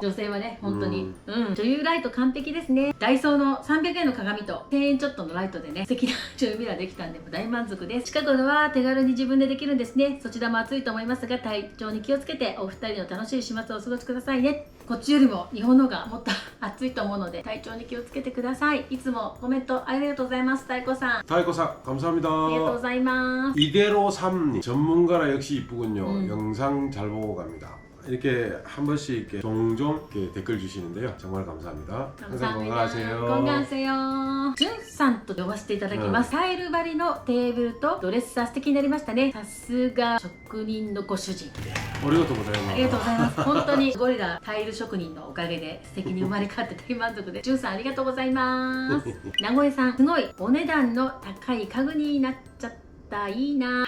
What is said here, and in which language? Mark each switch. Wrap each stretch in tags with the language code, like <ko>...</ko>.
<ja>女性はね、本当に。女優ライト完璧ですね。ダイソーの300円の鏡と1000円ちょっとのライトでね、素敵な女優ミラーできたんで大満足です。近くのは手軽に自分でできるんですね。そちらも暑いと思いますが、体調に気をつけてお二人の楽しい週末をお過ごしくださいね。こっちよりも日本の方がもっと暑いと思うので、体調に気をつけてください。いつもコメントありがとうございます。太鼓さん。 타이코상 ありがとう</ja> <ko>감사합니다.</ko> <ja>ございます。</ja> <ko>이대로 3님 전문가라 역시 이쁘군요. 음. 영상 잘 보고 갑니다. 이렇게 한 번씩 이렇게 종종 이렇게 댓글 주시는데요. 정말 감사합니다. 항상 건강하세요. 건강하세요.</ko> <ja>ジュンさんと呼ばせていただきます。タイル張りのテーブルとドレッサー素敵になりましたね。さすが職人のご主人。 어리가또 ありがとうございます。本当にゴリラタイル職人のおかげで素敵に生まれ変わって大満足です。ジュンさんありがとうございます。名古屋さん、すごいお値段の高い家具になっちゃった。いいな。</ja>